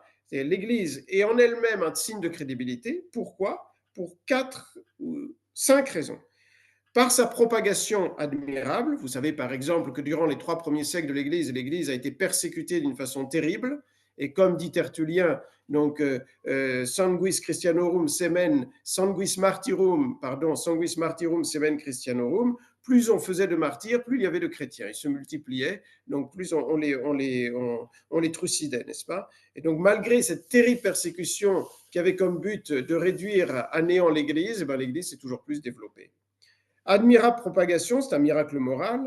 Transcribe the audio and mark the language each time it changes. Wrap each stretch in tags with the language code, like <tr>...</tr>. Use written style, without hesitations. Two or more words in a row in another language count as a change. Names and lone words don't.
<fr>L'Église est en elle-même un signe de crédibilité. Pourquoi? Pour 4 ou 5 raisons. Par sa propagation admirable, vous savez par exemple que durant les 3 premiers siècles de l'Église, l'Église a été persécutée d'une façon terrible, et comme dit Tertullien, donc</fr> <la>sanguis Christianorum semen, sanguis martyrum semen Christianorum,</la> <fr>plus on faisait de martyrs, plus il y avait de chrétiens. Ils se multipliaient, donc plus on les trucidait, n'est-ce pas? Et donc malgré cette terrible persécution qui avait comme but de réduire à néant l'Église, l'Église s'est toujours plus développée. Admirable propagation, c'est un miracle moral.</fr>